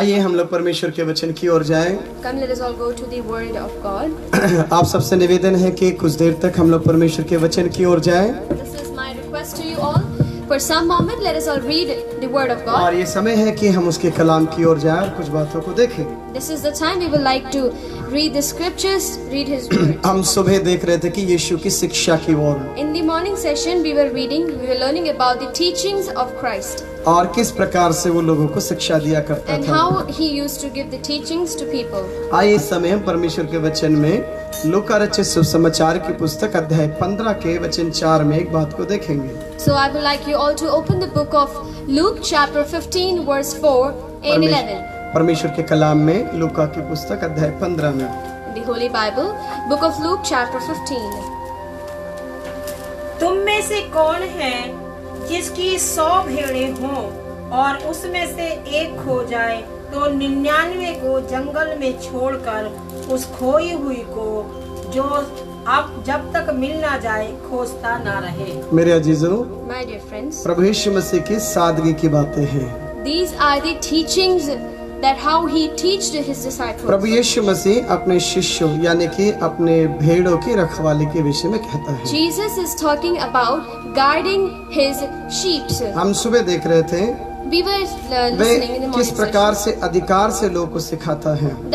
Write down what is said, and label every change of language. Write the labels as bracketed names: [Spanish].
[Hindi] आइए हम लोग परमेश्वर के वचन की ओर जाएं। [English] Come, let us all go to the word of God. [Hindi] आप सबसे निवेदन है कि कुछ देर तक हम लोग परमेश्वर के वचन की ओर जाएं। [English] This is my request to you all. For some moment, let us all read the word of God. [Hindi] और ये समय है कि हम उसके कलाम की ओर जाएं और कुछ बातों को देखें। [English] This is the time we would like to read the scriptures, read His word. [Hindi] हम सुबह देख रहे थे कि यीशु की शिक्षा की ओर [English] In the morning session, we were learning about the teachings of Christ [Hindi] और किस प्रकार से वो लोगों को शिक्षा दिया करता [English] and [Hindi] था। [English] how He used to give the teachings to people. [Hindi] आइए इस समय हम परमेश्वर के वचन में लूका रचित सुसमाचार की पुस्तक अध्याय 15 के वचन 4 में एक बात को देखेंगे। [English] So I would like you all to open the book of Luke chapter 15 verse 4 and 11. [Hindi] परमेश्वर के कलाम में लूका की पुस्तक अध्याय 15 में [English] The Holy Bible, book of Luke chapter 15. [Hindi] तुम में से कौन है जिसकी 100 भेड़ें हों और उसमें से एक खो जाए तो 99 को जंगल में छोड़कर उस खोई हुई को जो अब जब तक मिल ना जाए खोजता ना रहे। मेरे अजीजों, [English] My dear friends, [Hindi] प्रभु यीशु मसीह की सादगी की बातें हैं। [English] these are the teachings that how He teached His disciples. [Hindi] प्रभु यीशु मसीह अपने शिष्यों यानी कि अपने भेड़ों की रखवाली के विषय में कहता है। [English] Jesus is talking about guarding His sheep. [Hindi] हम सुबह देख रहे थे [English] We were [Hindi] way [English] listening in the [Hindi] किस [English] morning [Hindi] प्रकार [English] session. [Hindi] से अधिकार से लोगों को सिखाता है।